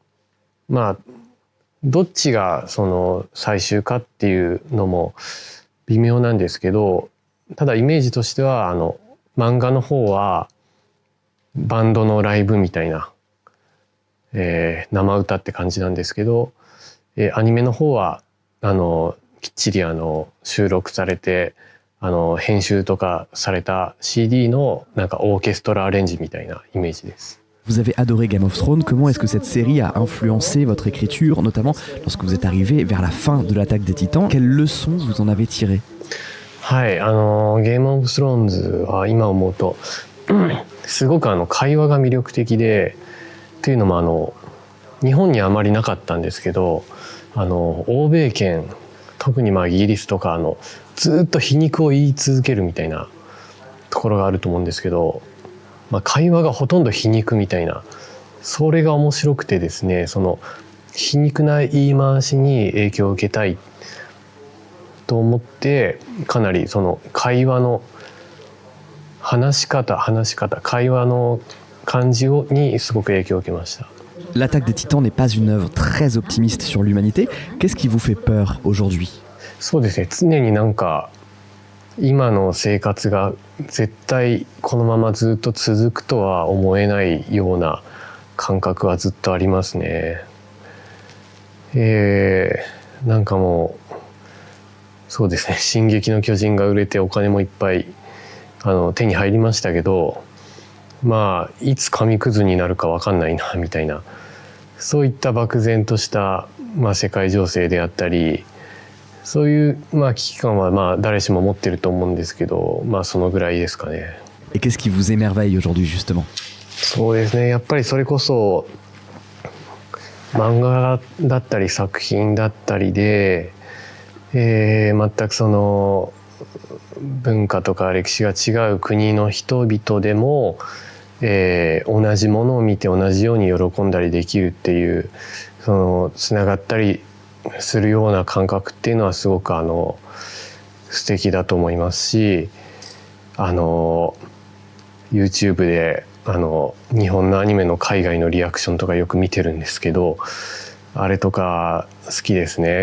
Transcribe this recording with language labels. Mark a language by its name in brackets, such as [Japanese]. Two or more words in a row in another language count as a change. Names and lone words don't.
[Japanese] どっちがその最終かっていうのも微妙なんですけど、ただイメージとしては漫画の方はバンドのライブみたいな、生歌って感じなんですけど、アニメの方はきっちり収録されて編集とかされた CD のなんかオーケストラアレンジみたいなイメージです。 [French] Vous avez adoré Game of Thrones. Comment est-ce que cette série a influencé votre écriture, notamment lorsque vous êtes arrivé vers la fin de l'Attaque des Titans? Quelles leçons vous en avez tirées? [Japanese] はい、ゲームオブスローンズは今思うとすごく会話が魅力的で、っていうのも日本にはあまりなかったんですけど、欧米圏、特にイギリスとかずっと皮肉を言い続けるみたいなところがあると思うんですけど、会話がほとんど皮肉みたいな、それが面白くてですね、その皮肉な言い回しに影響を受けたいと思って、かなりその会話の話し方、会話の感じにすごく影響を受けました。 [French] L'attaque des Titans n'est pas une œuvre très optimiste sur l'humanité. Qu'est-ce qui vous fait peur aujourd'hui? [Japanese] そうですね、常になんか今の生活が絶対このままずっと続くとは思えないような感覚はずっとありますね。なんかもうそうですね、進撃の巨人が売れてお金もいっぱい手に入りましたけど、まあいつ紙くずになるか分かんないなみたいな、そういった漠然とした、世界情勢であったり、そういう、危機感は誰しも持ってると思うんですけど、そのぐらいですかね。 [French] Et qu'est-ce qui vous émerveille aujourd'hui justement? [Japanese] そうですね、やっぱりそれこそ漫画だったり作品だったりで、全くその文化とか歴史が違う国の人々でも、同じものを見て同じように喜んだりできるっていう、そのつながったりするような感覚っていうのはすごく素敵だと思いますし、YouTube で日本のアニメの海外のリアクションとかよく見てるんですけど、あれとか好きですね。